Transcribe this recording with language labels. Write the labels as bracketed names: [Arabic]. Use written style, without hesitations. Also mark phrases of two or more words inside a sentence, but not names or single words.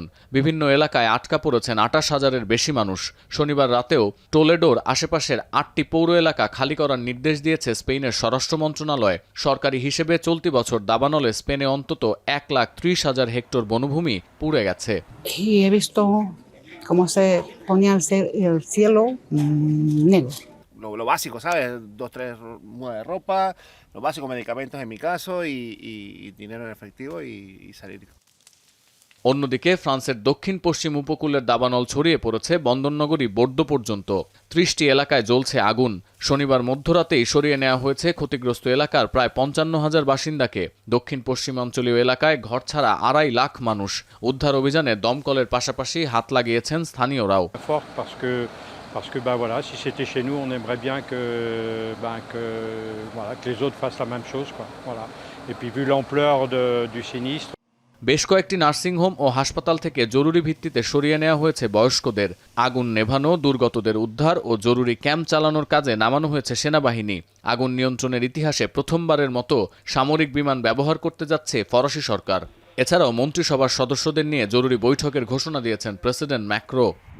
[Bangla] বিভিন্ন এলাকায় আটকা পড়েছেন 28,000-এর বেশি মানুষ। শনিবার রাতেও টোলেডোর আশেপাশের 8টি পৌর এলাকা খালি করার নির্দেশ দিয়েছে স্পেনের স্বরাষ্ট্র মন্ত্রণালয়। সরকারি হিসেবে চলতি বছর দাবানলে স্পেনে অন্তত 130,000 হেক্টর বনভূমি পুড়ে গেছে। [Spanish] Cómo se ponía el cielo negro. Lo básico, ¿sabes? 2, 3 mudas de ropa, los básicos medicamentos en mi caso y dinero en efectivo y salir. [Bangla] অন্যদিকে ফ্রান্সের দক্ষিণ পশ্চিম উপকূলের দাবানল ছড়িয়ে পড়েছে বন্দরনগরী বোর্দো পর্যন্ত। 30টি এলাকায় জ্বলছে আগুন। শনিবার মধ্যরাতেই সরিয়ে নেওয়া হয়েছে ক্ষতিগ্রস্ত এলাকার প্রায় 55,000 বাসিন্দাকে। দক্ষিণ পশ্চিমাঞ্চলীয় এলাকায় ঘরছাড়া 2.5 লাখ মানুষ। উদ্ধার অভিযানে দমকলের পাশাপাশি হাত লাগিয়েছেন স্থানীয়রাও। [French] Parce que voilà, si c'était chez nous, on aimerait bien que les autres fassent la même chose, quoi. Voilà. Et puis vu l'ampleur du sinistre. [Bangla] বেশ কয়েকটি নার্সিংহোম ও হাসপাতাল থেকে জরুরি ভিত্তিতে সরিয়ে নেওয়া হয়েছে বয়স্কদের। আগুন নেভানো, দুর্গতদের উদ্ধার ও জরুরি ক্যাম্প চালানোর কাজে নামানো হয়েছে সেনাবাহিনী। আগুন নিয়ন্ত্রণের ইতিহাসে প্রথমবারের মতো সামরিক বিমান ব্যবহার করতে যাচ্ছে ফরাসি সরকার। এছাড়াও মন্ত্রিসভার সদস্যদের নিয়ে জরুরি বৈঠকের ঘোষণা দিয়েছেন প্রেসিডেন্ট ম্যাক্রো।